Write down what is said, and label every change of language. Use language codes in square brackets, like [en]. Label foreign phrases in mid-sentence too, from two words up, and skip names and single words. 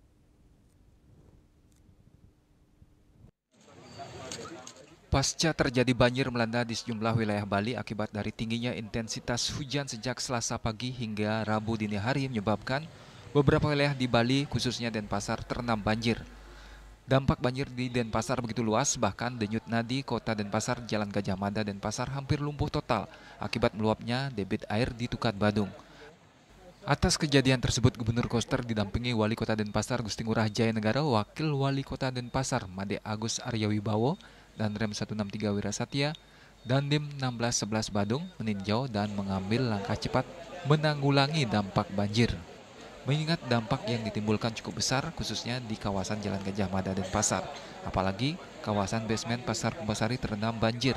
[id] Pasca terjadi banjir melanda di sejumlah wilayah Bali akibat dari tingginya intensitas hujan sejak Selasa pagi hingga Rabu dini hari menyebabkan beberapa wilayah di Bali khususnya Denpasar terendam banjir. Dampak banjir di Denpasar begitu luas, bahkan denyut nadi Kota Denpasar, Jalan Gajah Mada Denpasar hampir lumpuh total akibat meluapnya debit air di Tukat Badung. Atas kejadian tersebut, Gubernur Koster didampingi Wali Kota Denpasar Gusti Ngurah Jaya Negara, Wakil Wali Kota Denpasar Made Agus Arya Wibowo, dan Rem 163 Wirasatya, dan Dim 1611 Badung meninjau dan mengambil langkah cepat menanggulangi dampak banjir. Mengingat dampak yang ditimbulkan cukup besar khususnya di kawasan Jalan Gajah Mada Denpasar, apalagi kawasan basement Pasar Kumbasari terendam banjir.